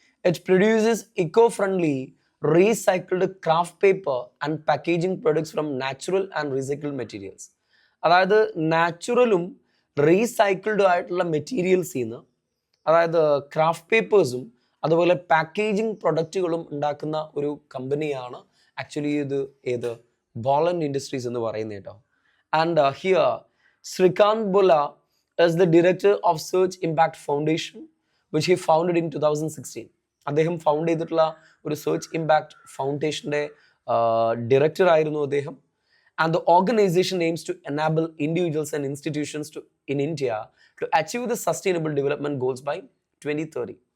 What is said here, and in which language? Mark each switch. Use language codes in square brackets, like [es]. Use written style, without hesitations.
[en] It produces eco friendly recycled kraft paper and packaging products from natural and recycled materials. [ml] അതായത് നാച്ചുറലും റീസൈക്കിൾഡും ആയിട്ടുള്ള മെറ്റീരിയൽസിൽ നിന്ന്, അതായത് craft പേപ്പേഴ്സും അതുപോലെ packaging പ്രൊഡക്റ്റുകളും ഉണ്ടാക്കുന്ന ഒരു കമ്പനിയാണ് ആക്ച്വലി ഏത് ബോളണ്ട് ഇൻഡസ്ട്രീസ് എന്ന് പറയുന്നത് കേട്ടോ. [en] And here Srikanth Bolla is the director of Search Impact Foundation, which he founded in 2016. [ml] അദ്ദേഹം ഫൗണ്ട് ചെയ്തിട്ടുള്ള ഒരു സെർച്ച് ഇമ്പാക്ട് ഫൗണ്ടേഷൻ്റെ ഡയറക്ടർ ആയിരുന്നു അദ്ദേഹം. [en] And the organization aims to enable individuals and institutions in India to achieve the sustainable development goals by 2030.